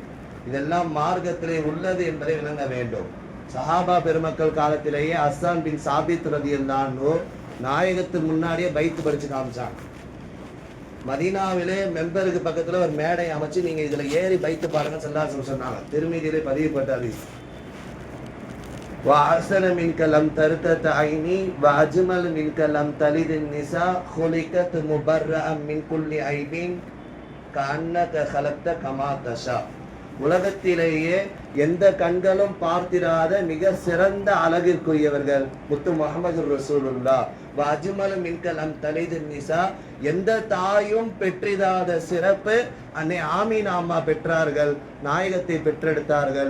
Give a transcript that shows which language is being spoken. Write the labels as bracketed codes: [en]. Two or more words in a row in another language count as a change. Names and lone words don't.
[ta] இதெல்லாம் மார்க்கத்திலே உள்ளது என்பதை விளங்க வேண்டும். சஹாபா பெருமக்கள் காலத்திலேயே ஹஸ்ஸான் பின் சாபித் [ar] رضي الله عنه [ta] நாயகத்துக்கு முன்னாடியே பைத்து படிச்சு காமிச்சாங்க. மதீனாவிலே மெம்பருக்கு பக்கத்துல ஒரு மேடை அமைச்சு நீங்க இதுல ஏறி பைத்து பாருங்க [ar] صلى الله عليه وسلم [ta] சொன்னாங்க. திருமீதியிலே பதிவுப்பட்ட ஹதீஸ். [ar] وَأَحْسَنَ مِنْكَ لَمْ تَرْتَدْ عَيْنِي وَأَجْمَلَ مِنْكَ لَمْ تَلِدِ النِّسَاءُ خُلِقْتَ مُبَرَّأً مِنْ كُلِّ عَيْبٍ كَأَنَّكَ خَلَقْتَ كَمَا تَشَاءُ. [ta] உலகத்திலேயே எந்த கண்களும் பார்த்திராத மிக சிறந்த அழகிற்குரியவர்கள் முத்து முஹம்மது ரசூலுல்லாஹ். [ar] وأجمل منك لم تلد نساء, [ta] எந்த தாயும் பெற்றிராத சிறப்பு அன்னை ஆமீனா அம்மா பெற்றார்கள், நாயகத்தை பெற்றெடுத்தார்கள்.